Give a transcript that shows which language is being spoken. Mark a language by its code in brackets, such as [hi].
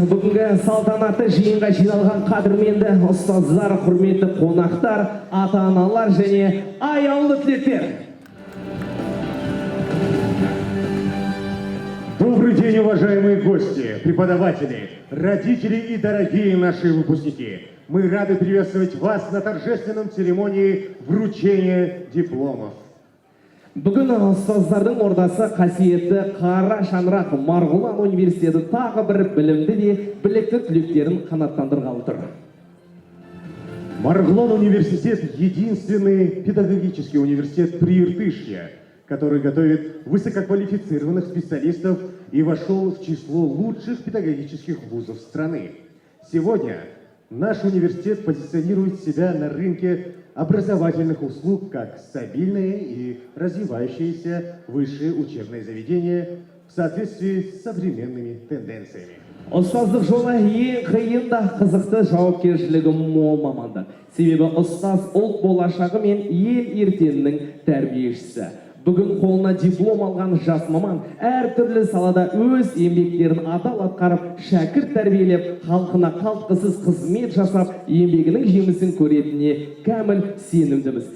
[kk] Бүгінгі салтанатты жиынға жиналған қадірменді ұстаздар, құрметті қонақтар, ата-аналар және аяулы түлектер. [ru] Добрый день, уважаемые гости, преподаватели, родители и дорогие наши выпускники. Мы рады приветствовать вас на торжественном церемонии вручения дипломов. [kk] Бүгін ұстаздардың ордасы қасиетті Қара Шаңырақ Марғұлан университеті тағы бір білімді де білекті түлектерін қанаттандырғалы тұр. [ru] Марғұлан университет – единственный педагогический университет Прииртышья, который готовит высококвалифицированных специалистов и вошел в число лучших педагогических вузов страны. Сегодня наш университет позиционирует себя на рынке образовательных услуг как стабильное и развивающееся высшее учебное заведение в соответствии с современными тенденциями. [kk] Ұстаздық жолы ең қиын да қызықты, жауапкершілігі мол мамандық. Себебі ұстаз ұлт болашағы мен ел ертеңінің тәрбиешісі. Бүгін қолына диплом алған жас маман әртүрлі салада өз еңбектерін адал атқарып, шәкірт тәрбиелеп, халқына қалтқысыз қызмет жасап, еңбегінің жемісін көретініне кәміл сенімдіміз.